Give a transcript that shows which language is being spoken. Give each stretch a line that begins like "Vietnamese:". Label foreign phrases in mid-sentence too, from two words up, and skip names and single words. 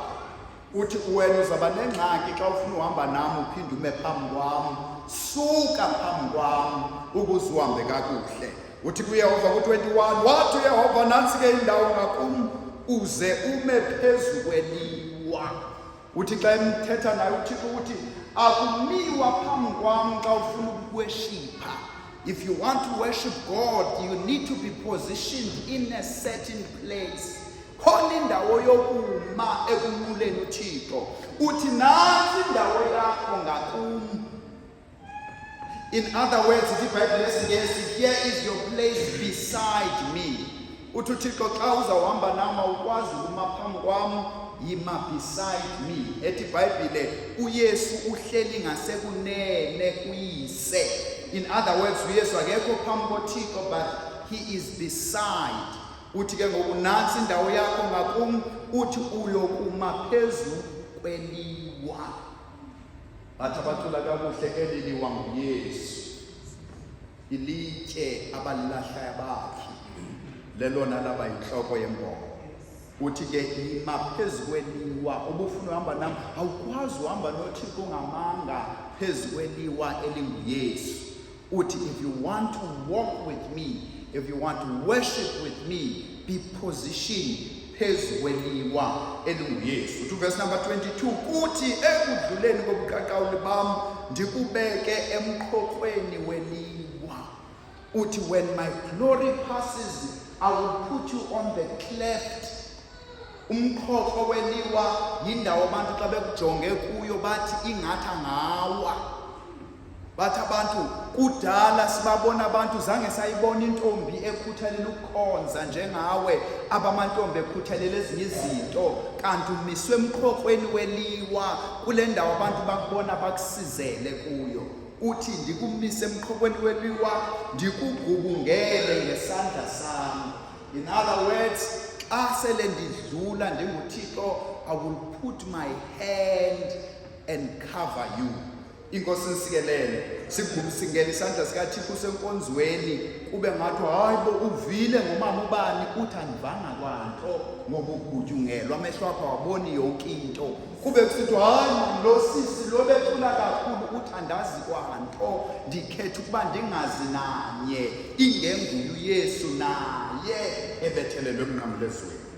Xhosa: Uthi wena uzaba nengxaki xa ufuna uhamba nami uphinde ume phambi kwami suka phambi kwami ukuze uhambe kakuhle. Uthi kuYehova ku21 wathi uYehova nansi ke indawo ngakum uze ume phezu kweliwa. Uthi xa emthetha naye uThixo uthi akumiwa phambi kwami xa ufuna ukuweshipha.
English: If you want to worship God you need to be positioned in a certain place.
Xhosa: Khona indawo yokuma ekunquleni uThixo. Uthi nansi indawo yakho ngakum.
English: In other words, here is your place beside me.
Xhosa: Uthi uThixo xa uzawuhamba nami ukwazi ukuma phambi kwami yima
English: beside me.
Xhosa: Ethi iBhayibhile uYesu uhleli ngasekunene kuyise.
English: In other words,
Xhosa: uYesu akekho phambi koThixo
English: but he is beside.
Xhosa: Uthi ke ngoku nansi indawo yakho ngakum uthi uyokuma phezu kweliwa. Bathi abacula kakuhle eliliwa nguYesu ilitye abalilahlayo bakhe lelona laba yinhloko yembono. Uthi ke yima phezu kweliwa ubufuna uhamba nami awukwazi uhamba noThixo ngamanga phezu kweliwa elinguYesu.
English: Uthi if you want to walk with me, if you want to worship with me, be positioned
Xhosa: phezu kweliwa elinguYesu. Uthi
English: verse number
Xhosa: 22 kuthi ekudluleni kobuqaqawuli bam ndikubeke emqoqweni weliwa.
English: Uthi when my glory passes I will put you on the cleft.
Xhosa: Umqoqo weliwa yindawo abantu xa bekujonge kuyo bathi ingathi ngawa. Bathi abantu kudala sibabona abantu zange sayibona intombi ekhuthalela ukukhonza njengawe abamantombi ekhuthalela ezinye izinto kanti umiswe emqoqweni weliwa kule ndawo abantu bakubona bakusizele kuyo. Uthi ndikumise emqoqweni weliwa ndikugubungele ngesandla sami.
English: In other words,
Xhosa: xa sele ndidlula ndinguThixo
English: I will put my hand and cover you.
Xhosa: inkosi nisikelele sigubusingela isandla sikaThixo senkonzweni kube ngathi hayi bo uvile ngomama ubani uthi andivanga kwanto ngoba ugutyungelwa amehlo akho awaboni yonke into kube kusithi hayi lo sisi lo becula kakhulu uthi andazi kwanto ndikhetha ukuba ndingazi nanye ingenguye uYesu naye ebethelelwe emnqamlezweni.